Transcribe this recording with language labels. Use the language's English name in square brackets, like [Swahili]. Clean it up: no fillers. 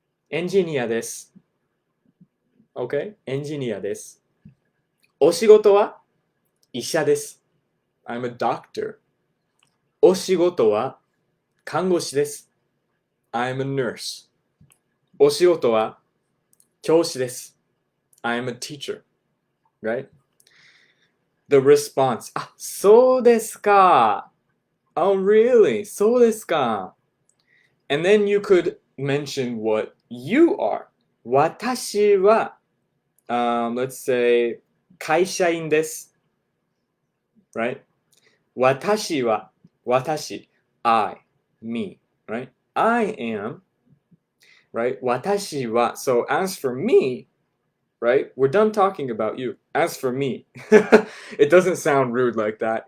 [Japanese] エンジニアです。 [English] Okay? [Japanese] エンジニアです。お仕事は?医者です。 [English] I'm a doctor. [Japanese] お仕事は?看護師です。 [English] I'm a nurse. [Japanese] お仕事は?教師です。 [English] I'm a teacher. Right? The response. [Japanese] あ、そうですか。 [English] Oh, really? [Japanese] そうですか。 [English] And then you could mention what you are. [Japanese] 私は, [English] let's say, [Japanese] 会社員です。 [English] Right? [Japanese] 私は, 私, [English] I, me, right? I am, right? [Japanese] 私は. [English] So as for me, right? We're done talking about you. As for me, it doesn't sound rude like that.